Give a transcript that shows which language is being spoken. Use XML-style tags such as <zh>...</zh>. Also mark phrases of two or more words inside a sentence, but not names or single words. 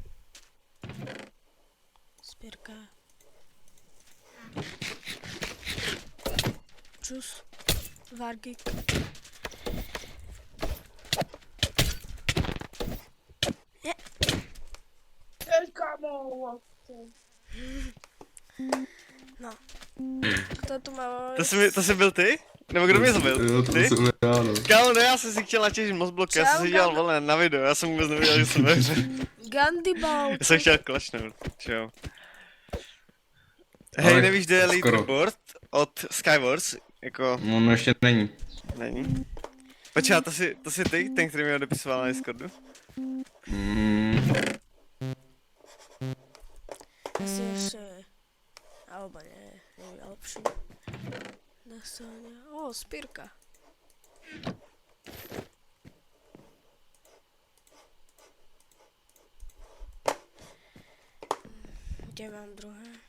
<sk>Spierka. Čus. Vargik. Je. No. Kto tu má...</sk> <cs>To jsi byl ty? Nebo kdo mě zabil? Jo, to Ty? jsem já, no. Kámo, ne, já jsem si chtěl natěžit mozblok, já jsem si dělal vole na video, já jsem vůbec nevěděl, že jsem ve hře. Gandibal. Já jsem chtěl klačnout, čau. Hej, nevíš, kde je leaderboard od Skywars? Jako... No, no ještě není. Není? Počkej, to jsi ty, ten, který mi odepisoval na Discordu?</cs> <sk>Asi ešte... Alebo nie, je lepší. Nasania. Ó, spírka. Kde mám druhé?</sk>